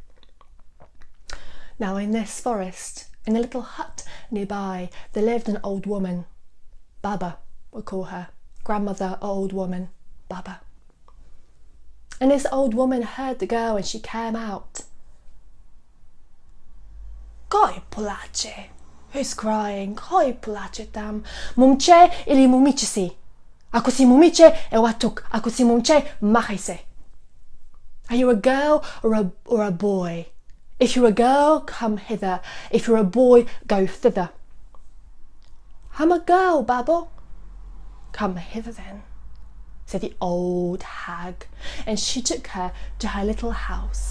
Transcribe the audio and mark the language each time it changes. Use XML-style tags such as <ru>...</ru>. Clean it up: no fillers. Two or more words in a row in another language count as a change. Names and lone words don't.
<en>Now in this forest, in a little hut nearby, there lived an old woman. Baba, we'll call her. Grandmother, old woman, Baba. And this old woman heard the girl and she came out.</en> <bg>Кой плаче?</bg> <en>Who's crying?</en> <bg>Кой плаче там? Момче или момиче си? Ако си момиче, ела тук. Ако си момче, махай се.</bg> <en>Are you a girl or a boy? If you're a girl, come hither. If you're a boy, go thither. I'm a girl, Babbo. Come hither then, said the old hag, and she took her to her little house.</en>